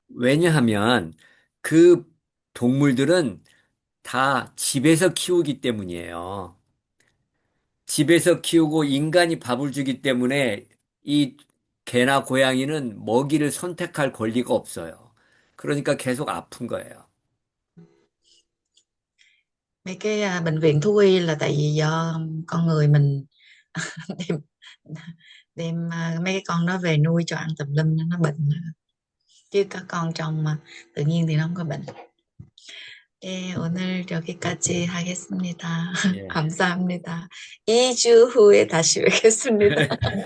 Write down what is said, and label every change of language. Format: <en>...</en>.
<ko>왜냐하면 그 동물들은 다 집에서 키우기 때문이에요. 집에서 키우고 인간이 밥을 주기 때문에 이 개나 고양이는 먹이를 선택할 권리가 없어요. 그러니까 계속 아픈 거예요.</ko> <vi>Mấy cái bệnh viện thú y là tại vì do con người mình đem đem mấy cái con đó về nuôi cho ăn tùm lum nó bệnh, chứ các con trong mà tự nhiên thì nó không có bệnh.</vi> <ko>네, 오늘 여기까지 하겠습니다. 예, 감사합니다. 2주 후에 다시 뵙겠습니다.</ko>